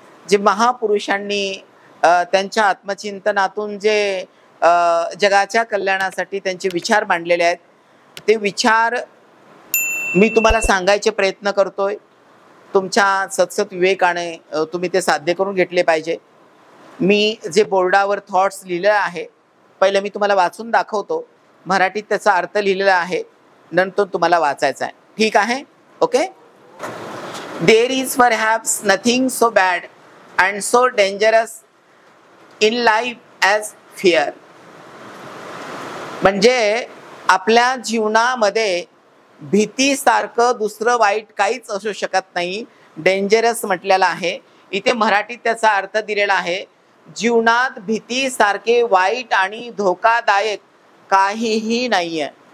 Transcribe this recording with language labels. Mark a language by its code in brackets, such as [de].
[mr] जे महापुरुषांनी त्यांच्या आत्मचिंतनातून जे जगाच्या कल्याणासाठी त्यांचे विचार मांडलेले आहेत, ते विचार मी तुम्हाला सांगायचे प्रयत्न करतोय। तुमच्या सतसत विवेकाने तुम्ही ते साध्य करून घेतले पाहिजे। मी जे बोर्डावर थॉट्स लिहिले आहे, पहिले मी तुम्हाला वाचून दाखवतो। मराठीत त्याचा अर्थ लिहिलेला आहे, नंतर तुम्हाला वाचायचा आहे। ठीक आहे? Okay. [en] There is perhaps nothing so bad and so dangerous in life as fear. [mr] म्हणजे आपल्या जीवनामध्ये भीतीसारखं दुसरं वाईट काहीच असू शकत नाही। डेंजरस म्हटलेलं आहे, इथे मराठीत त्याचा अर्थ दिलेला आहे। जीवनात भीतीसारखे वाईट आणि धोकादायक काहीही नाहीये।